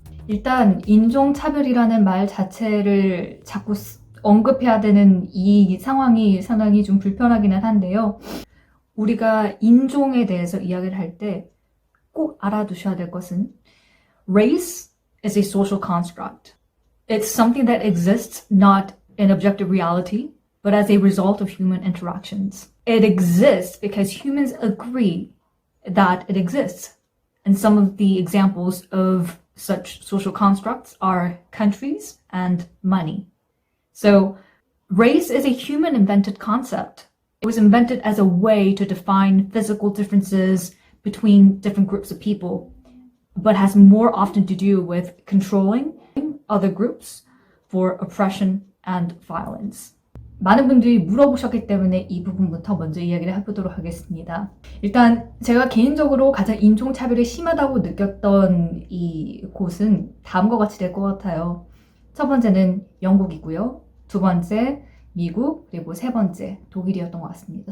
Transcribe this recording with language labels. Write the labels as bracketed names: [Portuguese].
[Korean] 일단 인종차별이라는 말 자체를 자꾸 언급해야 되는 이 상황이 상당히 좀 불편하기는 한데요. 우리가 인종에 대해서 이야기를 할 때 꼭 알아두셔야 될 것은 [English] Race is a social construct. It's something that exists not in objective reality, but as a result of human interactions. It exists because humans agree that it exists. And some of the examples of such social constructs are countries and money. So, race is a human-invented concept. It was invented as a way to define physical differences between different groups of people, but has more often to do with controlling other groups for oppression and violence. [Korean] 많은 분들이 물어보셨기 때문에 이 부분부터 먼저 이야기를 해보도록 하겠습니다. 일단 제가 개인적으로 가장 인종차별이 심하다고 느꼈던 이 곳은 다음과 같이 될 것 같아요. 첫 번째는 영국이고요. 두 번째 미국, 그리고 세 번째 독일이었던 것 같습니다.